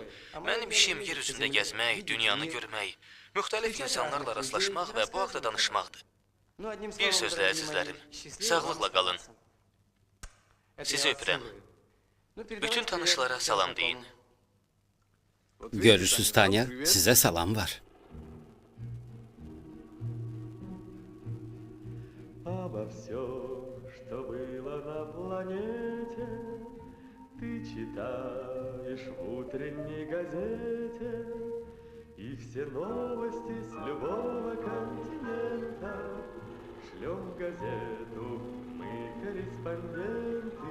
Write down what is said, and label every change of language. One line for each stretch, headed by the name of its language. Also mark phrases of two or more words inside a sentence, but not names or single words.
Azerbaijani: Mənim işim yer üzündə gəzmək, dünyanı görmək, müxtəlif insanlarla rastlaşmaq və bu haqda danışmaqdır. Bir sözlə əzizlərim, sağlıqla qalın. Sizi öpürəm. Bütün tanışlara salam deyin. Görürsüz Tanya, sizə salam var.
Russian: Обо всем, что было на планете, ты читаешь в утренней газете, и все новости с любого континента шлем в газету мы, корреспонденты.